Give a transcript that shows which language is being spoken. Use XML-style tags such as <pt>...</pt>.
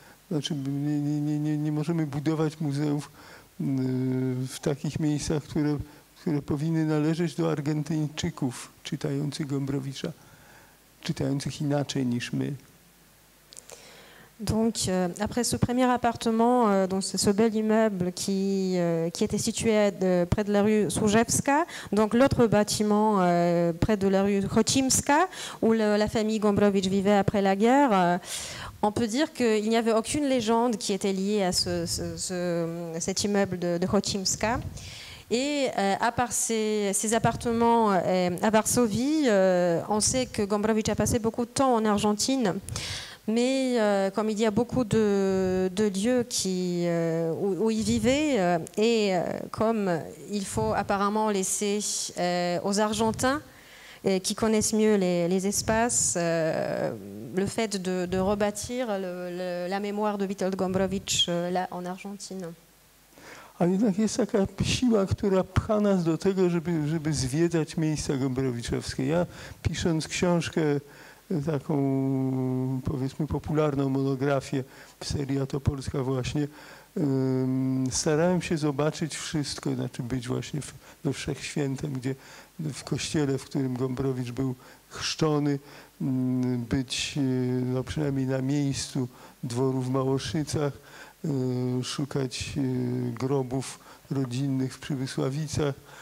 <pl>Znaczy nie możemy budować muzeów w takich miejscach, które powinny należeć do Argentyńczyków czytających Gombrowicza, czytających inaczej niż my.</pl> <fr>Donc, après ce premier appartement, donc ce bel immeuble qui était situé près de la rue Służewska, donc l'autre bâtiment près de la rue Chocimska, où la famille Gombrowicz vivait après la guerre, on peut dire qu'il n'y avait aucune légende qui était liée à cet immeuble de Chochimska. Et à part ces appartements à Varsovie, on sait que Gombrowicz a passé beaucoup de temps en Argentine. Mais comme il y a beaucoup de lieux où il vivait, et comme il faut apparemment laisser aux Argentins qui connaissent mieux les espaces, le fait de rebâtir la mémoire de Witold Gombrowicz là en Argentine.</fr> <pl>A jednak jest taka siła, która pcha nas do tego, żeby zwiedzać miejsca gombrowiczowskie. Ja pisząc książkę, taką powiedzmy popularną monografię w serii A to Polska właśnie, starałem się zobaczyć wszystko, znaczy być właśnie we Wszechświętem, gdzie w kościele, w którym Gombrowicz był chrzczony, być no, przynajmniej na miejscu dworu w Małoszycach, szukać grobów rodzinnych w Przybysławicach.</pl>